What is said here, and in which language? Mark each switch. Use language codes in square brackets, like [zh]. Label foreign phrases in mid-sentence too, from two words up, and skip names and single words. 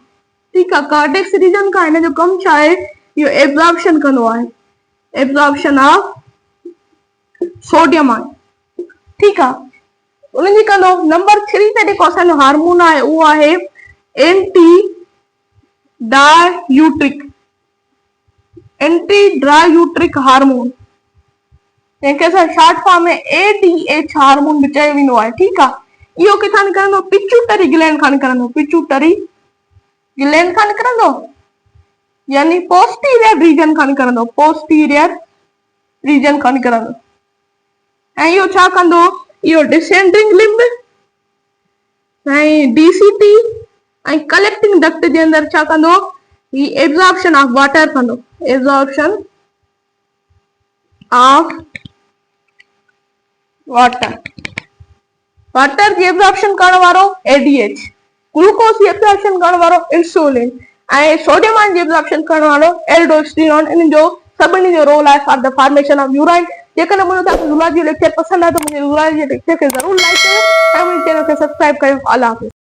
[sd] ठीक आहे, [en] cortex region [sd] खां। हिन जो कमु छा आहे, इहो एब्जॉर्प्शन कंदो आहे, [en] absorption of sodium [sd] आहे। ठीक आहे, उनजी कंदो। नंबर 3 ते जेको असांजो हार्मोन आहे उहो आहे [en] anti diuretic hormone, [sd] जंहिंखे असां [en] short form [sd] में [en] ADH hormone [sd] बि चयो वेंदो आहे। ठीक आहे, इहो किथां निकिरंदो, [en] pituitary gland [sd] खां निकिरंदो, यानी [en] posterior region [sd] खां निकिरंदो। ऐं इहो छा कंदो, इहो [en] descending limb [sd] ऐं DCT ऐं [en] collecting duct [sd] जे अंदरि छा कंदो, ही [en] absorption of water [sd] कंदो, वाटर जी एब्जॉर्प्शन करण वारो ADH, ग्लूकोज जी एब्जॉर्प्शन करण वारो इंसुलिन, ऐं सोडियम जी एब्जॉर्प्शन करण वारो एल्डोस्टेरोन। इन जो सभिनी जो रोल आहे [en] for the formation of urine. [sd] जेकॾहिं मुंहिंजो तव्हांखे [en] zoology lecture [sd] पसंदि आहे त मुंहिंजे [en] zoology lecture [sd] खे ज़रूरु लाइक कयो ऐं मुंहिंजे चैनल खे सब्सक्राइब कयो। अल्लाह हाफ़िज़।